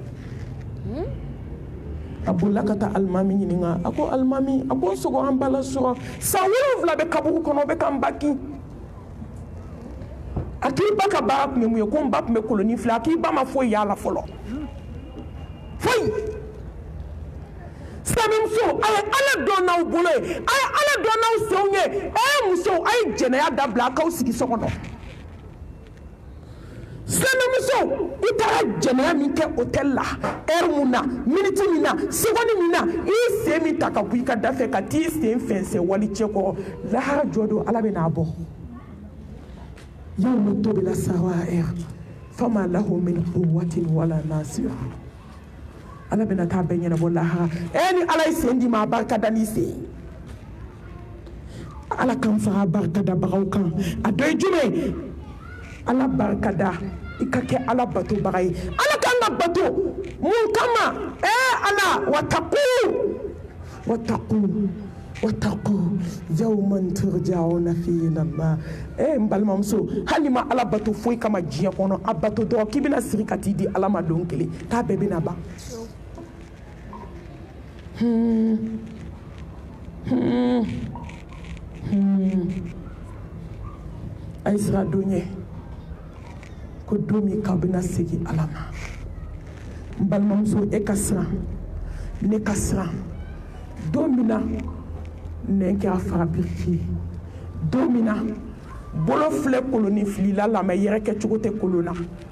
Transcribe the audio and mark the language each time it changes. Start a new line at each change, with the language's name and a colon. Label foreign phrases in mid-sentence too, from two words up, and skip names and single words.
Bambara: a bolila ka taa alimami ɲininka a ko alimami a ko n sogo an ba la sɔrɔ san 7 bɛ kaburu kɔnɔ o bɛ k'an ba kin a k'i ba ka baara tun ye mun ye ko n ba tun bɛ koloni filɛ a k'i ba ma foyi y'a la fɔlɔ foyi silamɛmuso a ye ala dɔn n'aw bolo ye a ye ala dɔn n'aw senw ye a ye musow a ye jɛnɛya dabila a k'aw sigi so kɔnɔ silamɛmuso i taara jɛnɛya min kɛ hôtel la heure mun na minute min na seconde min na i y'i sen min ta ka bɔ i ka da fɛ ka t'i sen fɛnsɛn wali cɛ kɔrɔ lahara jɔ don ala bɛ n'a bɔ
Arabic: يوم تبلى السرائر فما له من قوة ولا ناصر
Bambara: ala bɛna taa bɛɛ ɲɛnabɔ lahara ni ala ye sen di ma a barika da n'i sen ala kan fara barika da bagaw kan a dɔ ye jumɛn ala barika da i ka kɛ ala batobaga ye ala kan ala bato mun kama ala
Arabic: واتقوا يوما ترجعون فيه إلى الله
Bambara: mbalmamso halima ala bato foyi kama diɲɛ kɔnɔ a bato dɔrɔn k'i bɛna siri ka t'i di ala ma don kelen k'a bɛɛ bɛna ban a ye sira don ye ko don min k'aw bɛna segin ala ma n balimamuso e ka siran ne ka siran don min na nɛn kɛra fara biriki ye don min na bolo filɛ koloni filila lamɛ yɛrɛ kɛ cogo tɛ kolon na